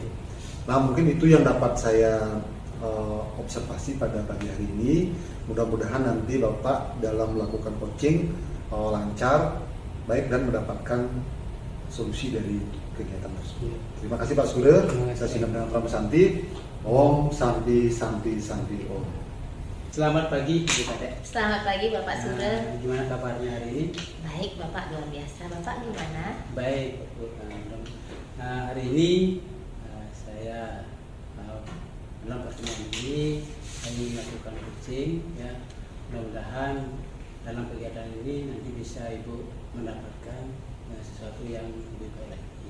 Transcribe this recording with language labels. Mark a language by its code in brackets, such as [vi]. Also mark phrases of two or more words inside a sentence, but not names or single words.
[id] Nah, mungkin itu yang dapat saya observasi pada pagi hari ini. Mudah-mudahan nanti Bapak dalam melakukan coaching lancar, baik, dan mendapatkan solusi dari kegiatan tersebut. Terima kasih Pak Sure. Saya Sinam dengan Pramu Santi. [sa] Om Santi Santi Santi Om. [id] Selamat pagi Ibu Kadek. Selamat pagi Bapak Sure. Gimana kabarnya hari ini? Baik Bapak, luar biasa. Bapak gimana? Baik, Bu. Hari ini saya dalam pertemuan ini kami melakukan coaching ya. Mudah-mudahan dalam kegiatan ini nanti bisa Ibu mendapatkan sesuatu yang lebih baik lagi.